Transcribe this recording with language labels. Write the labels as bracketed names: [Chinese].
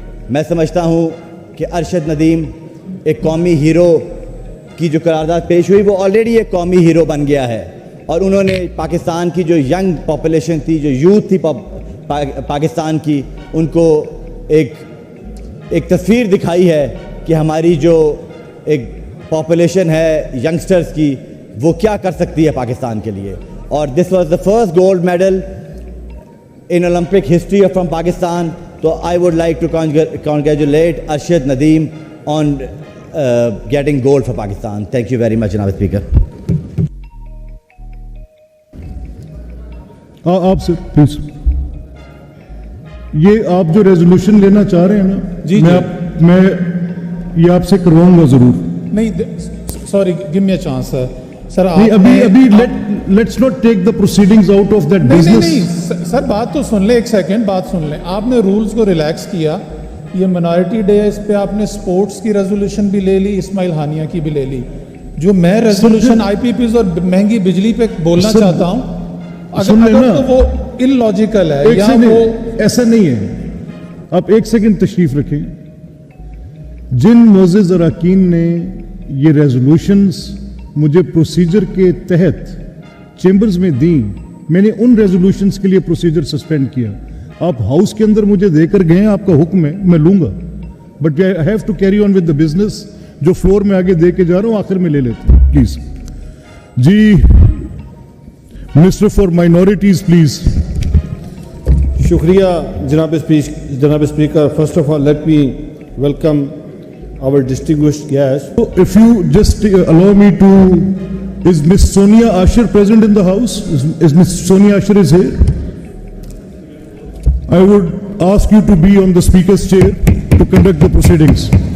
[Urdu] میں سمجھتا ہوں کہ ارشد ندیم ایک قومی ہیرو کی جو قرارداد پیش ہوئی, وہ آلریڈی ایک قومی ہیرو بن گیا ہے, اور انہوں نے پاکستان کی جو ینگ پاپولیشن تھی, جو یوتھ تھی پاکستان کی, ان کو ایک تصویر دکھائی ہے کہ ہماری جو ایک پاپولیشن ہے ینگسٹرز کی, وہ کیا کر سکتی ہے پاکستان کے لیے. [English] اور this was the first gold medal in Olympic history from Pakistan. So I would like to congratulate Arshad Nadeem on getting gold for Pakistan. Thank you very much, Janaab Speaker. [Urdu] آپ سے پلیز, یہ آپ جو resolution لینا چاہ رہے ہیں نا, جی میں یہ آپ سے کرواؤں گا ضرور. [English] نہیں, sorry, give me a chance sir. ابھی let's not take the proceedings out of that business. [Urdu] نہیں سر, بات تو سن لیں, ایک سیکنڈ بات سن لیں. آپ نے رولز کو ریلیکس کیا, یہ منارٹی ڈے ہے, اس پہ آپ نے سپورٹس کی ریزولوشن بھی لے لی, اسماعیل ہانیہ کی بھی لے لی. جو میں ریزولوشن آئی پی پیز اور مہنگی بجلی پہ بولنا چاہتا ہوں, اگر تو وہ ان لاجیکل ہے یا وہ ایسا نہیں ہے. آپ ایک سیکنڈ تشریف رکھیں. جن معزز اراکین نے یہ ریزولوشنز مجھے پروسیجر کے تحت چیمبرز میں دیں, میں نے ان ریزولوشنز کے لیے پروسیجر سسپینڈ کیا. آپ ہاؤس کے اندر مجھے دے کر گئے ہیں, آپ کا حکم ہے, میں لوں گا, [English] But I have to carry on with the business. [Urdu] جو فلور میں آگے دے کے جا رہا ہوں آخر میں لے لیتے ہیں please. جی minister for minorities please. شکریہ جناب speaker. [English] First of all let me welcome our distinguished guest. So if you just allow me to, is Miss Sonia Ashar present in the house? Is Miss Sonia Ashar is here? I would ask you to be on the speaker's chair to conduct the proceedings.